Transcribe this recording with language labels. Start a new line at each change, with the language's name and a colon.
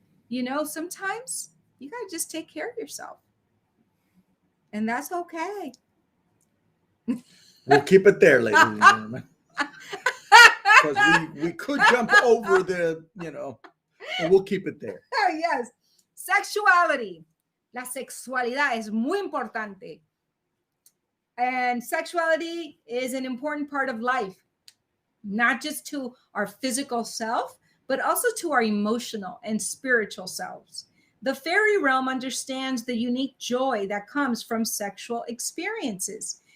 English: Sometimes you got to just take care of yourself. And that's okay. We'll keep it there, ladies and gentlemen. Because we could jump over but we'll keep it there. Oh, yes. Sexuality.
Spanish: La sexualidad es muy importante.
English: And sexuality is an important part of life, not just to our physical self, but also to our emotional and spiritual selves. The fairy realm understands the unique joy that comes from sexual experiences.